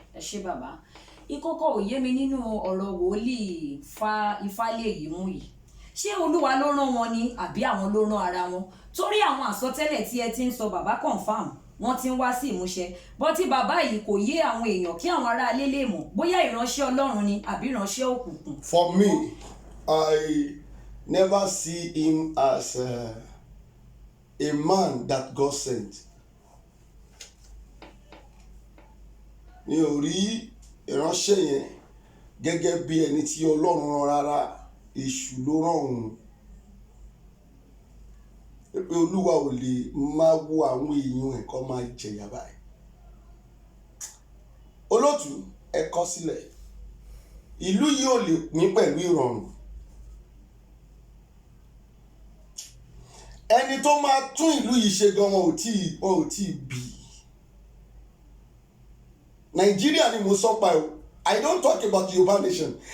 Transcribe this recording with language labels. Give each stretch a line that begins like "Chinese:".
Yoruba: ẹ ṣé bàbá ìkọ̀kọ̀ ò yé mi nínú ọ̀rọ̀ wòlíì Ifálé yìí mú yìí ṣé Olúwa ló rán wọn ni àbí àwọn ló rán ara wọn torí àwọn àsọtẹ́lẹ̀ tí ẹ ti ń sọ bàbá confam wọ́n ti ń wá sí ìmúṣẹ bọ́tí bàbá yìí kò yé àwọn èèyàn kí àwọn aráalé lè mọ̀ bóyá ìránṣẹ́ Ọlọ́run ni àbí ìránṣẹ́ òkùnkùn.
English: For me, I never see him as a man that God sent.
Yoruba: mi ò rí ìránṣẹ́ yẹn gẹ́gẹ́ bí ẹni tí Ọlọ́run rán rárá, èṣù ló rán òun. Pé Olúwa ò lè máa wo àwọn èèyàn ẹ̀ kó máa jẹ̀yà báyìí. Olótù ẹ kọ sílẹ̀, ìlú yìí ò lè pín pẹ̀lú ìrọ̀rùn. Ẹni tó máa tún ìlú yìí ṣe gan wọn ò tí ì bí. Nàìjíríà ni mo sọ pa o,
English: I don't talk about the Yoruba nation.